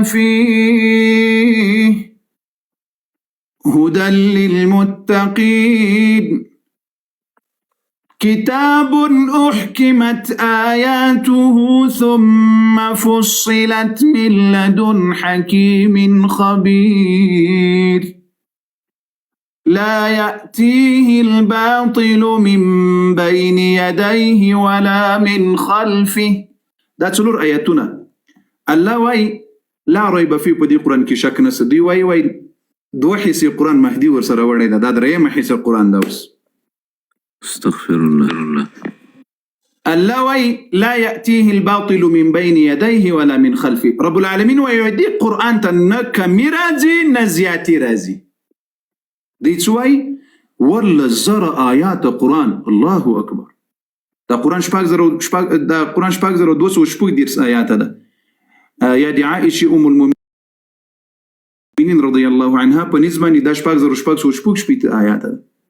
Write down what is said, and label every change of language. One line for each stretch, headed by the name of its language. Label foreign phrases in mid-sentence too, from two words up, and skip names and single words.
Arabic: فيه هدى للمتقين كتاب أحكمت آياته ثم فصلت من لدن حكيم خبير لا يأتيه الباطل من بين يديه ولا من خلفه.
Pashto: دا څلور آیاتونه الله وای
Arabic: لا ريب فيه
Pashto: په دې قرآن کې شک نشته. دی وای دوه حصې قرآن مهدي ورسره وړی ده، دا درېیمه حصه قرآن ده. اوس
Arabic: استغفر الله. الله وای لا يأتيه الباطل من بين يديه ولا من خلفه. رب العالمين
Pashto: ويودي قرآن ته نه کمي راځي نه زیاتې راځي. دی څه وای ولا زر آیات قرآن
Arabic: الله اکبر.
Pashto: دا قرآن شپږ زره 214 آیات ده. یا د عائشه ام المؤمنین
Arabic: رضی الله عنها
Pashto: په نسبت باندې دا شپږ زره آیات ده.